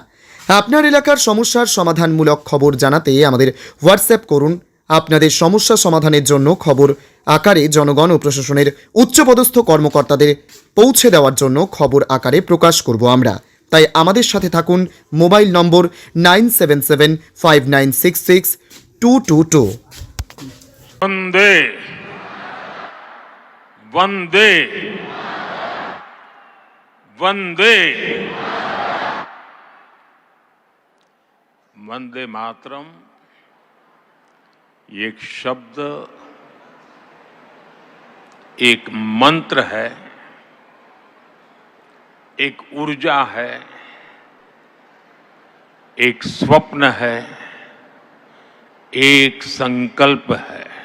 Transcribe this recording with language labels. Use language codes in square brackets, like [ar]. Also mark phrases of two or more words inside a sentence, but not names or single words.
[bn] আপনার এলাকার সমস্যার সমাধানমূলক খবর জানাতে আমাদের হোয়াটসঅ্যাপ করুন। আপনাদের সমস্যা সমাধানের জন্য খবর আকারে জনগণ ও প্রশাসনের উচ্চপদস্থ কর্মকর্তাদের পৌঁছে দেওয়ার জন্য খবর আকারে প্রকাশ করব আমরা। তাই আমাদের সাথে থাকুন। মোবাইল নম্বর 9775966222। [hi] वंदे वंदे वंदे वंदे मातरम एक शब्द, एक मंत्र है, एक ऊर्जा है, एक स्वप्न है, एक संकल्प है।